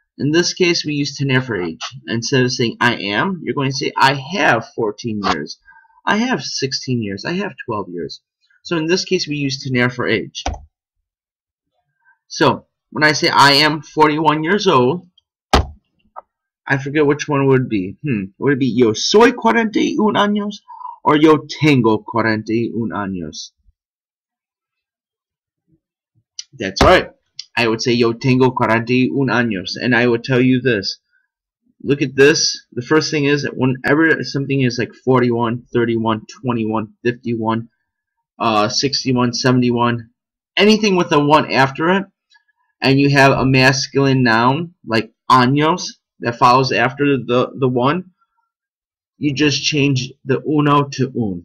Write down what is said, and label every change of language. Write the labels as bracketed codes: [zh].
[en] In this case, we use tener for age. Instead of saying I am, you're going to say I have 14 years. I have 16 years. I have 12 years. So in this case, we use tener for age. So when I say I am 41 years old, I forget which one would be. Would it be [es] yo soy 41 años [en] or [es] yo tengo 41 años? [en] That's right. I would say [es] yo tengo 41 años, [en] and I would tell you this. Look at this. The first thing is that whenever something is like 41, 31, 21, 51, 61, 71, anything with a 1 after it, and you have a masculine noun like años that follows after the 1, you just change the uno to un.